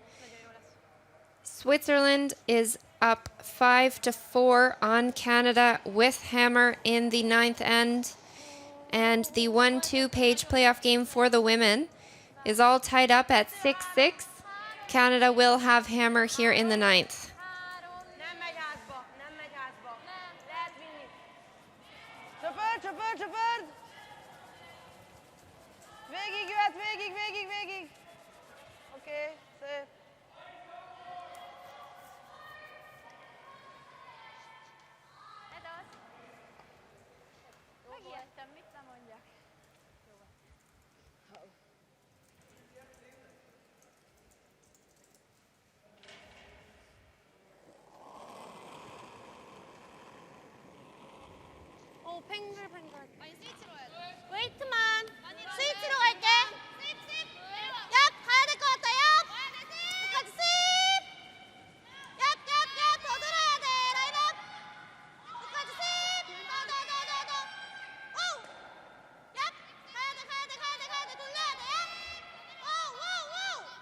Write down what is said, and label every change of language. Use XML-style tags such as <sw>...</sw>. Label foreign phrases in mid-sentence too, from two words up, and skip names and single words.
<en>Switzerland is up 5-4 on Canada with hammer in the ninth end. And the 1-2 page playoff game for the women is all tied up at 6-6. Canada will have hammer here in the ninth.</en> <hu>Nem megy hátba, nem megy hátba. Lehet vinni. Csöpör, csöpör, csöpör! Végig jöhet, végig, végig, végig! Oké, szép. Megijedtem, mit nem mondjak.</hu> <ko>뱅글뱅글. 아니 스위치로 해야 돼. 웨이트만. 스위치로 갈게. 얍 가야 될 것 같다. 얍. 끝까지 습. 얍. 더 들어야 돼. 라인업. 끝까지 습. 더. 오. 얍. 가야 돼. 돌려야 돼. 오.</ko>